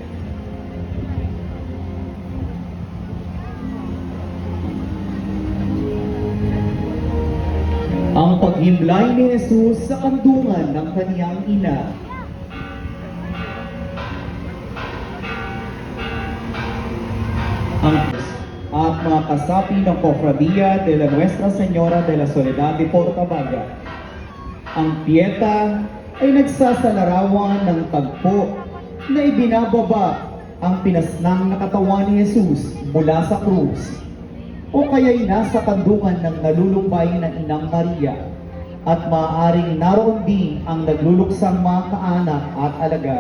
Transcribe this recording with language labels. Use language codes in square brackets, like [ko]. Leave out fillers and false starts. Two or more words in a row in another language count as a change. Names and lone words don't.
[tl] Ang paghimlay ni Jesus sa kandungan ng kaniyang ina. At mga kasapi ng Cofradia de la Nuestra Señora de la Soledad de Portabaga. Ang Pieta ay nagsasalarawan ng tagpo na ibinababa ang pinasnang na katawan ni Jesus mula sa krus, o kaya'y nasa kandungan ng nalulumbay na Inang Maria, at maaaring naroon din ang nagluluksang mga kaanak at alagad.